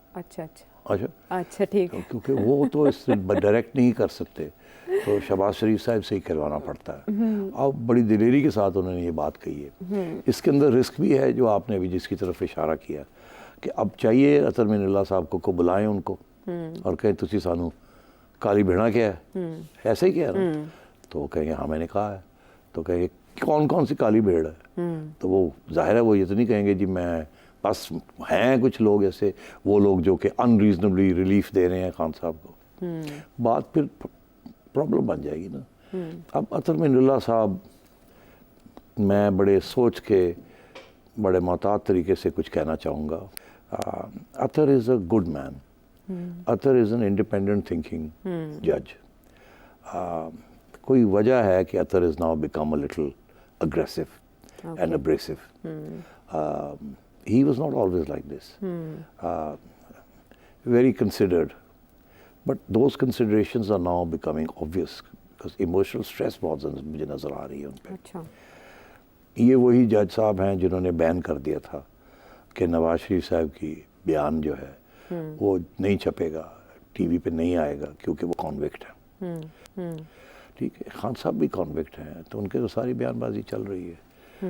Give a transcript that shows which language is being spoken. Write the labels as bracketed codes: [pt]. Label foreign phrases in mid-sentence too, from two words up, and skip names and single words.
[ur] اچھا ٹھیک ہے. کیونکہ وہ تو اس سے ڈائریکٹ نہیں کر سکتے, تو شہباز شریف صاحب سے ہی کھلوانا پڑتا ہے. اب بڑی دلیری کے ساتھ انہوں نے یہ بات کہی ہے. اس کے اندر رسک بھی ہے جو آپ نے ابھی جس کی طرف اشارہ کیا کہ اب چاہیے اطہر من اللہ صاحب کو بلائیں ان کو اور کہیں [pa] تسی سانو کالی بھیڑا کیا ہے, [ur] ایسے ہی کیا نا, تو کہیں گے ہاں میں نے کہا ہے. تو کہیں گے کون سی کالی بھیڑ ہے, تو وہ ظاہر ہے وہ یہ تو نہیں کہیں گے جی میں بس ہیں کچھ لوگ ایسے وہ لوگ جو کہ [en] unreasonably relief [ur] دے رہے ہیں خان صاحب کو. بات پھر پرابلم بن جائے گی نا. اب اطہر من اللہ صاحب, میں بڑے سوچ کے بڑے محتاط طریقے سے کچھ کہنا چاہوں گا. [en] اطہر is a good man. اطہر is an independent thinking judge. [ur] کوئی وجہ ہے کہ [en] اطہر is now become a little aggressive and abrasive. he was not always like this. Very considered. But those considerations are now becoming obvious because emotional stress [ur] بہت زیادہ مجھے نظر آ رہی ہے ان پے. اچھا. یہ وہی جج صاحب ہیں جنہوں نے بین کر دیا تھا کہ نواز شریف صاحب کی بیان جو ہے وہ نہیں چھپے گا، ٹی وی پے نہیں آئے گا کیونکہ وہ کانوکٹ ہے. ٹھیک ہے، خان صاحب بھی کانوکٹ ہیں تو ان کے تو ساری بیان بازی چل رہی ہے.